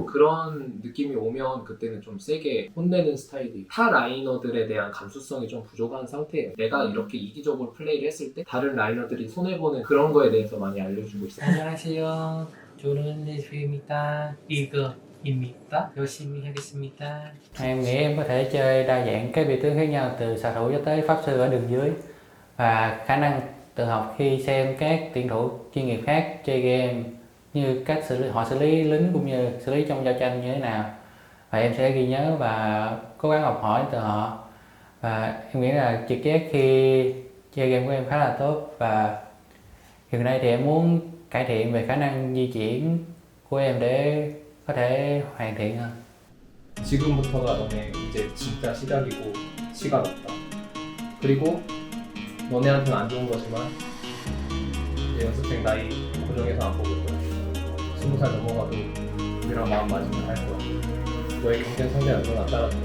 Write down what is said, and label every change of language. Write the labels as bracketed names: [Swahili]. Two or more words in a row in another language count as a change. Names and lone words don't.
[Korean] 그런 느낌이 오면 그때는 좀 세게 혼내는 스타일이 타 라이너들에 대한 감수성이 좀 부족한 상태예요. 내가 이렇게 이기적으로 플레이를 했을 때 다른 라이너들이 손해보는 그런 거에 대해서 많이 알려주고 있어요. 안녕하세요. 저는 레즈입니다. 이거입니다. 열심히 하겠습니다. [Vietnamese] Em nghĩ em có thể chơi đa dạng các vị tướng khác nhau từ xạ thủ cho tới pháp sư ở đường dưới, và khả năng tự học khi xem các tuyển thủ chuyên nghiệp khác chơi game như cách họ xử lý lính cũng như xử lý trong giao tranh như thế nào, và em sẽ ghi nhớ và cố gắng học hỏi từ họ. Và em nghĩ là trực giác khi chơi game của em khá là tốt, và hiện nay thì em muốn cải thiện về khả năng di chuyển của em để có thể hoàn thiện hơn. [Korean] 지금부터가 너네 이제 진짜 시작이고 시간 없다. 그리고 너네한테는 안 좋은 거지만 이제 연습생 나이 고정해서 안 보고 있거든. 20살 넘어가도 우리랑 마음 맞으면 할 거야. 너의 경쟁 상대가 너나 따라준다.